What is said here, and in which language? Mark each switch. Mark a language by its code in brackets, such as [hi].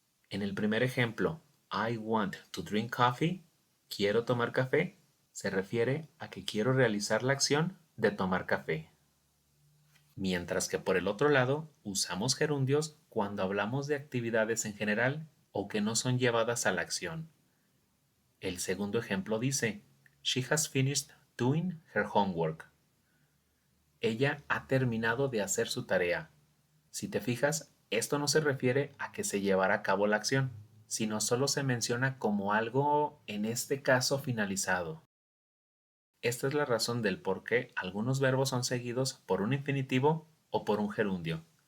[es] En el primer ejemplo, [en] I want to drink coffee, [es] quiero tomar café, se refiere a que quiero realizar la acción de tomar café. Mientras que por el otro lado, usamos gerundios cuando hablamos de actividades en general o que no son llevadas a la acción. El segundo ejemplo dice, [en] She has finished doing her homework. [es] Ella ha terminado de hacer su tarea. Si te fijas, esto no se refiere a que se llevará a cabo la acción, sino solo se menciona como algo, en este caso, finalizado. Esta es la razón del por qué algunos verbos son seguidos por un infinitivo o por un gerundio.